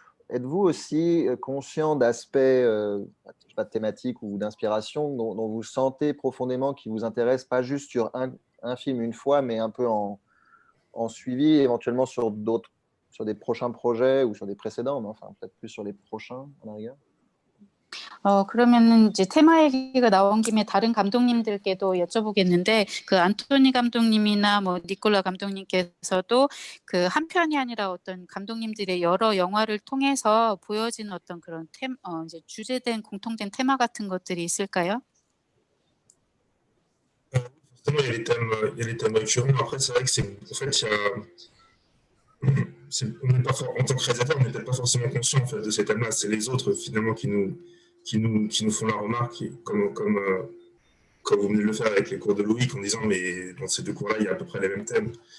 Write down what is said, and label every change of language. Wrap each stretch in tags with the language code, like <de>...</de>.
<fr>Êtes-vous aussi conscient d'aspects je sais pas, thématiques ou d'inspiration dont vous sentez profondément qui vous intéressent, pas juste sur un film une fois, mais un peu en suivi, éventuellement sur des prochains projets ou sur des précédents, mais enfin peut-être plus sur les prochains en arrière?</fr> <ko>그러면은 이제 테마 얘기가 나온 김에 다른 감독님들께도 여쭤보겠는데, 그 안토니 감독님이나 뭐 니콜라 감독님께서도 그 한 편이 아니라 어떤 감독님들의 여러 영화를 통해서 보여지는 어떤 그런 이제 주제된 공통된 테마 같은 것들이 있을까요?</ko> <fr>Forcément, il y a les thèmes récurrents. Après, c'est vrai que en fait, on n'est pas en tant que réalisateur, on n'est peut-être pas forcément conscient en fait, de ces thèmes-là. C'est les autres finalement qui nous font la remarque, comme vous venez de le faire avec les cours de Loïc, en disant mais dans ces deux cours-là, il y a à peu près les mêmes thèmes.</fr>